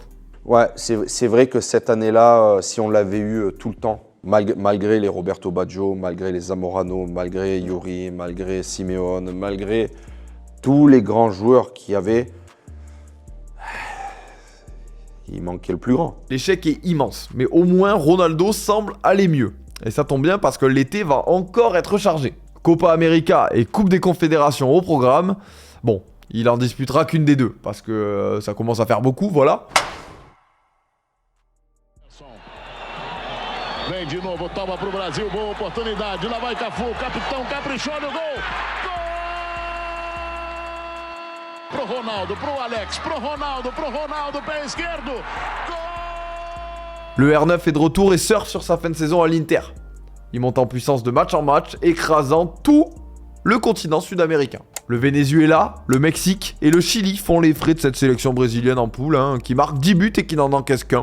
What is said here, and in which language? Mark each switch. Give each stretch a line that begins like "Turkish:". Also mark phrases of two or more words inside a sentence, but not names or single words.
French: Ouais, c'est vrai que cette année-là, si on l'avait eu tout le temps, malgré les Roberto Baggio, malgré les Zamorano, malgré Yuri, malgré Simeone, malgré tous les grands joueurs qu'il y avait, il manquait le plus grand. L'échec est immense, mais au moins Ronaldo semble aller mieux. Et ça tombe bien parce que l'été va encore être chargé. Copa América et Coupe des Confédérations au programme. Bon, il en disputera qu'une des deux, parce que ça commence à faire beaucoup, voilà.
Portuguese: Vem de novo, toma pro Brasil, boa oportunidade. Lá vai Cafu, capitão caprichou no gol. pro Ronaldo, pro Alex, pro Ronaldo, pé esquerdo.
French: Le R9 est de retour et surfe sur sa fin de saison à l'Inter. Il monte en puissance de match en match, écrasant tout le continent sud-américain. Le Venezuela, le Mexique et le Chili font les frais de cette sélection brésilienne en poule, qui marque 10 buts et qui n'en encaisse qu'un.